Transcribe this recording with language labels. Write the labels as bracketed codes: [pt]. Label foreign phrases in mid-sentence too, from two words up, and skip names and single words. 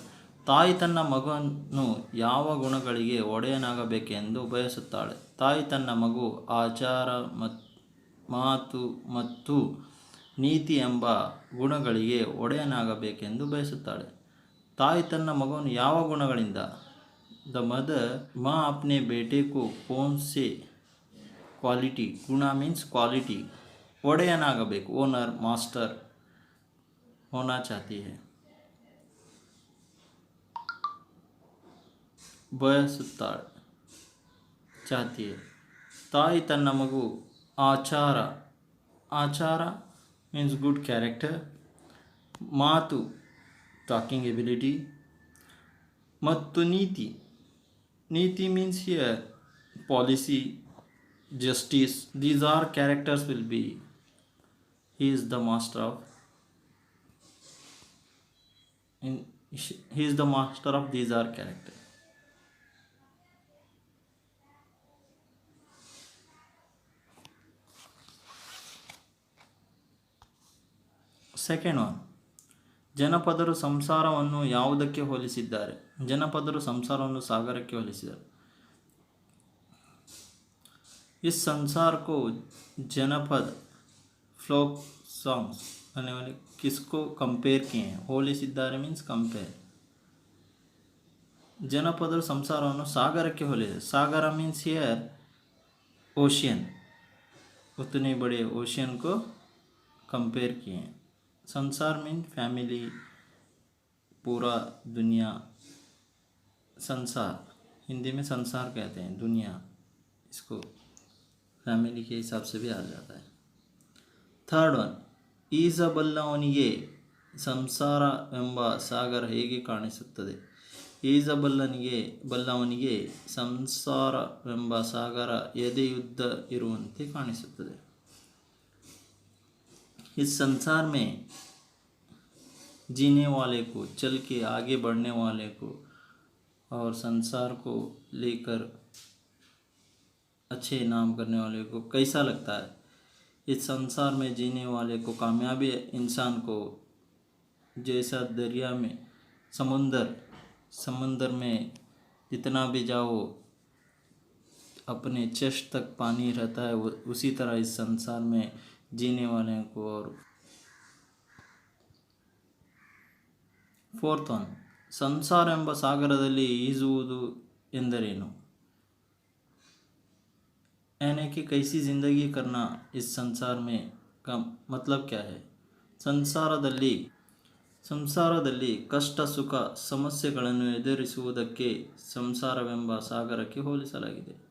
[kn] ತಾಯಿ ತನ್ನ ಮಗನು ಯಾವ ಗುಣಗಳಿಗೆ ಒಡೆಯನಾಗಬೇಕೆಂದು ಬಯಸುತ್ತಾಳೆ? ತಾಯಿ ತನ್ನ ಮಗು ಆಚಾರ, ಮಾತು ಮತ್ತು ನೀತಿ ಎಂಬ ಗುಣಗಳಿಗೆ ಒಡೆಯನಾಗಬೇಕೆಂದು ಬಯಸುತ್ತಾಳೆ. ತಾಯಿ ತನ್ನ ಮಗನು ಯಾವ ಗುಣಗಳಿಂದ? [en] the mother [hi] ಮಾँ अपने बेटे को कौन से क्वालिटी, गुण [en] means quality, [hi] ಒಡೆಯನಾಗಬೇಕು, [en] owner, master [hi] होना चाहती है. ಬಯಸುತ್ತಾಳೆ, ಚಾಹತಿ है. [kn] ತಾಯಿ ತನ್ನ ಮಗು ಆಚಾರ [en] means good character. ಮಾತು, talking ability. [kn] ಮತ್ತು ನೀತಿ [en] means here policy, justice. These are characters will be. He is the master of these are characters. second one. [kn] ಜನಪದರು ಸಂಸಾರವನ್ನು ಯಾವುದಕ್ಕೆ ಹೋಲಿಸಿದ್ದಾರೆ? ಜನಪದರು ಸಂಸಾರವನ್ನು ಸಾಗರಕ್ಕೆ ಹೋಲಿಸಿದ್ದಾರೆ. [hi] इस संसार को जनपद [en] folk songs [hi] आने वाले किसको कंपेयर किए हैं? [en] ಹೋಲಿಸಿದ್ದಾರೆ means compare. [kn] ಜನಪದರು ಸಂಸಾರವನ್ನು ಸಾಗರಕ್ಕೆ ಹೋಲಿಸಿದ್ದಾರೆ. [en] ಸಾಗರ means here ocean. [hi] उतने बड़े ओशियन को कंपेयर किए हैं. संसार [en] mean family, [hi] पूरा दुनिया. संसार हिंदी में संसार कहते हैं, दुनिया. इसको फैमिली के हिसाब से भी आ जाता है. [en] third one. [kn] ಈಜಬಲ್ಲವನಿಗೆ ಸಂಸಾರ ಎಂಬ ಸಾಗರ ಹೇಗೆ ಕಾಣಿಸುತ್ತದೆ? ಈಜಬಲ್ಲವನಿಗೆ ಸಂಸಾರವೆಂಬ ಸಾಗರ ಎದೆಯುದ್ದ ಇರುವಂತೆ ಕಾಣಿಸುತ್ತದೆ. [hi] इस संसार में जीने वाले को, चल के आगे बढ़ने वाले को और संसार को लेकर अच्छे नाम करने वाले को कैसा लगता है? इस संसार में जीने वाले को, कामयाबी इंसान को जैसा दरिया में, समुंदर में जितना भी जाओ अपने चेस्ट तक पानी रहता है, उसी तरह इस संसार में जीने वाले को. और [en] fourth one. [kn] ಸಂಸಾರ ಎಂಬ ಸಾಗರದಲ್ಲಿ ಈಜುವುದು ಎಂದರೇನು? [hi] यानी कि कैसी ज़िंदगी करना इस संसार में का मतलब क्या है? [kn] ಸಂಸಾರದಲ್ಲಿ ಕಷ್ಟ, ಸುಖ, ಸಮಸ್ಯೆಗಳನ್ನು ಎದುರಿಸುವುದಕ್ಕೆ ಸಂಸಾರವೆಂಬ ಸಾಗರಕ್ಕೆ ಹೋಲಿಸಲಾಗಿದೆ.